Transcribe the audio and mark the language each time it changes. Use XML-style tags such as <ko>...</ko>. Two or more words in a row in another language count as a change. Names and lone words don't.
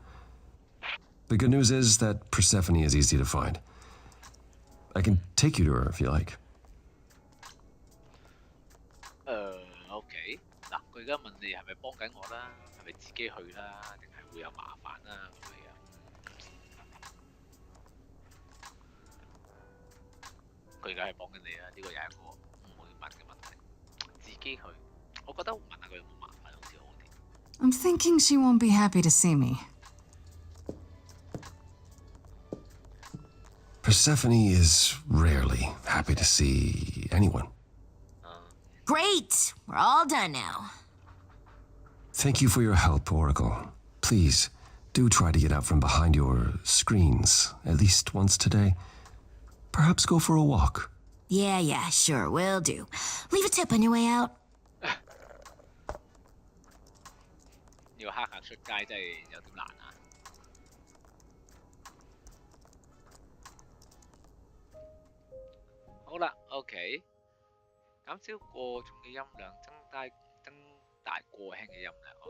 <en>The good news is that Persephone is easy to find. I can take you to her if you like.</en> <yue>OK， 嗱，佢而家問你係咪幫緊我啦，係咪自己去啦，定係會有麻煩啦咁樣？佢而家係幫緊你啊！呢個又係一個唔會問嘅問題。自己去，我覺得問下佢有冇麻煩好似好啲。</yue> <en>I'm thinking she won't be happy to see me. Persephone is rarely happy to see anyone. Great! We're all done now. Thank you for your help, Oracle. Please, do try to get out from behind your screens at least once today. Perhaps go for a walk. Yeah, sure, will do. Leave a tip on your way out.</en> <yue>要黑客出街真係有點難啊！好啦 ，OK， 減少過重嘅音量，增大過輕嘅音量 ，OK。</yue>